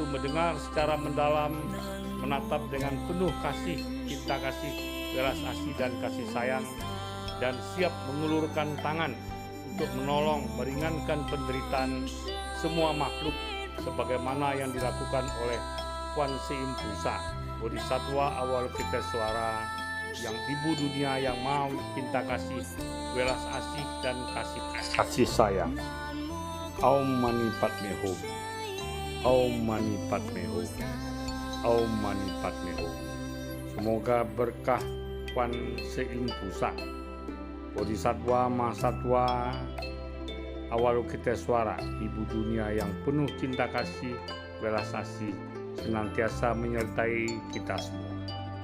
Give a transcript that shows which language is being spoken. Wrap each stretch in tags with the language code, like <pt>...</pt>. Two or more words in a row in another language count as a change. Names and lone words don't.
<id>mendengar secara mendalam, menatap dengan penuh kasih, cinta kasih, belas asih dan kasih sayang, dan siap mengulurkan tangan untuk menolong meringankan penderitaan semua makhluk sebagaimana yang dilakukan oleh Kuan Im Busa, Bodhisattva Avalokitesvara, yang ibu dunia yang mau cinta kasih, belas asih dan kasih sayang.</id> <sa>ओम् मणि पद्मे हूम्, ओम् मणि पद्मे हूम्, ओम् मणि पद्मे हूम्.</sa> <id>Semoga berkah Kuan Im Busa, Bodhisattva Mahasatwa Avalokitesvara, ibu dunia yang penuh cinta kasih, belas asih, senantiasa menyertai kita semua.</id>